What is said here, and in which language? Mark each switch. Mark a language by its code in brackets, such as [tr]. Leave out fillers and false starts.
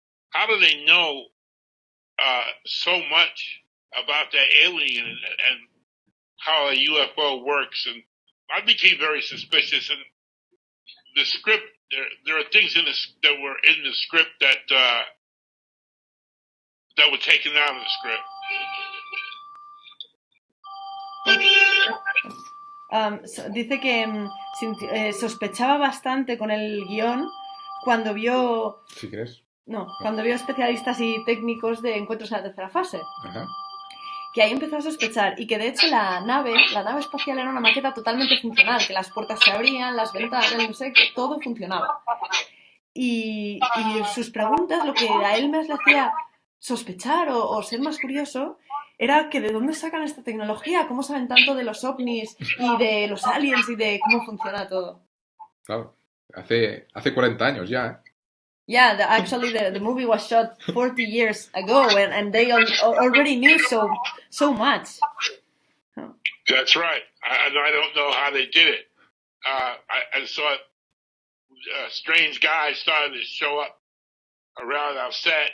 [en] How do they know so much about that alien and how a UFO works? And I became very suspicious. And the script, there are things in this that were in the script that were taken out of the script. [es] Dice que sospechaba bastante con el guión cuando vio... ¿Sí crees? No, cuando vio especialistas y técnicos de encuentros en la tercera fase. Ajá. Que ahí empezó a sospechar y que de hecho la nave espacial era una maqueta totalmente funcional, que las puertas se abrían, las ventanas, no sé, que todo funcionaba. Y sus preguntas, lo que a él más le hacía sospechar o ser más curioso, era que de dónde sacan esta tecnología, cómo saben tanto de los ovnis y de los aliens y de cómo funciona todo. Claro, hace 40 años ya, ¿eh? [en] Yeah, actually the movie was shot 40 years ago, and they already knew so much. That's right. I don't know how they did it. I saw strange guys started to show up around our set.